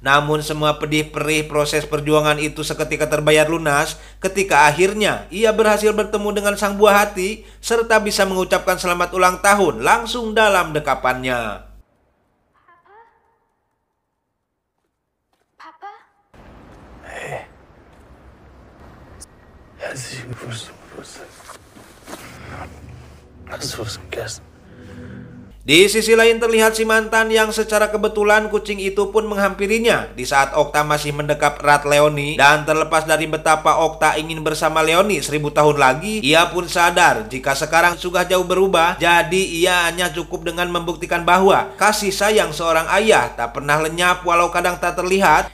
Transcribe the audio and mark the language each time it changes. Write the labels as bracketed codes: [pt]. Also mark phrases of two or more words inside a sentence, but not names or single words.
[id] Namun semua pedih perih proses perjuangan itu seketika terbayar lunas ketika akhirnya ia berhasil bertemu dengan sang buah hati serta bisa mengucapkan selamat ulang tahun langsung dalam dekapannya. [de] Papa? Hey. Herzlichen Glückwunsch zum Geburtstag. Hast du was gegessen? [id] Di sisi lain terlihat si mantan yang secara kebetulan kucing itu pun menghampirinya di saat Okta masih mendekap erat Leoni. Dan terlepas dari betapa Okta ingin bersama Leoni 1000 tahun lagi, ia pun sadar jika sekarang sudah jauh berubah. Jadi ia hanya cukup dengan membuktikan bahwa kasih sayang seorang ayah tak pernah lenyap walau kadang tak terlihat.